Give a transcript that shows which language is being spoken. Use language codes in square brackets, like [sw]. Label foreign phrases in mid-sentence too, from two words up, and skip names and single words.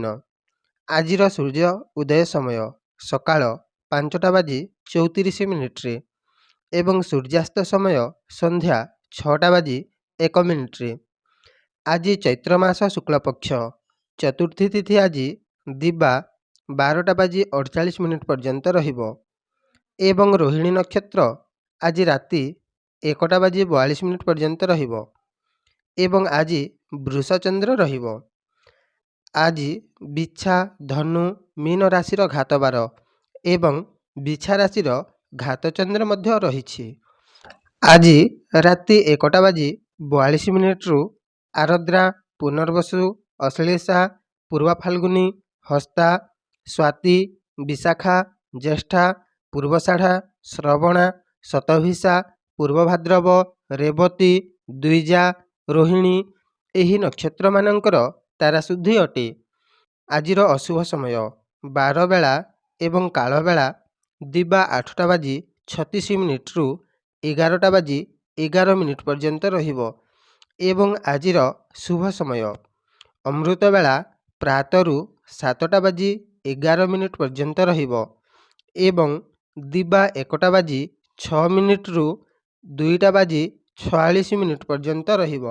[or] ଆଜିର ସୂର୍ଯ୍ୟ ଉଦୟ ସମୟ ସକାଳ 5:34 ଏବଂ ସୂର୍ଯ୍ୟାସ୍ତ ସମୟ ସନ୍ଧ୍ୟା 6:01 ଆଜି ଚୈତ୍ର ମାସ ଶୁକ୍ଳ ପକ୍ଷ ଚତୁର୍ଥୀ ତିଥି ଆଜି ଦିବା 12:48 ପର୍ଯ୍ୟନ୍ତ ରହିବ ଏବଂ ରୋହିଣୀ ନକ୍ଷତ୍ର ଆଜି ରାତି 1:42 ପର୍ଯ୍ୟନ୍ତ ରହିବ ଏବଂ ଆଜି ବୃଷଚନ୍ଦ୍ର ରହିବ। ଆଜି ବିଛା ଧନୁ ମୀନ ରାଶିର ଘାତବାର ଏବଂ ବିଛା ରାଶିର ଘାତଚନ୍ଦ୍ର ମଧ୍ୟ ରହିଛି। ଆଜି ରାତି 1:42 ରୁ ଆର୍ଦ୍ରା ପୁନର୍ବସୁ ଅଶ୍ଳେଷା ପୂର୍ବା ଫାଲ୍ଗୁନୀ ହସ୍ତା ସ୍ୱାତୀ ବିଶାଖା ଜ୍ୟେଷ୍ଠା ପୂର୍ବଷାଢ଼ା ଶ୍ରବଣା ଶତଭିଷା ପୂର୍ବଭାଦ୍ରବ ରେବତୀ ଦ୍ୱିଜା ରୋହିଣୀ ଏହି ନକ୍ଷତ୍ର ମାନଙ୍କର ତାରା ଶୁଦ୍ଧି ଅଟେ। ଆଜିର ଅଶୁଭ ସମୟ 12 ବେଳା ଏବଂ କାଳ ବେଳା ଦିବା 8:36 ରୁ 11:11 ପର୍ଯ୍ୟନ୍ତ ରହିବ ଏବଂ ଆଜିର ଶୁଭ ସମୟ ଅମୃତ ବେଳା ପ୍ରାତରୁ 7:11 ପର୍ଯ୍ୟନ୍ତ ରହିବ ଏବଂ ଦିବା 1:06 ରୁ 2:46 ପର୍ଯ୍ୟନ୍ତ ରହିବ।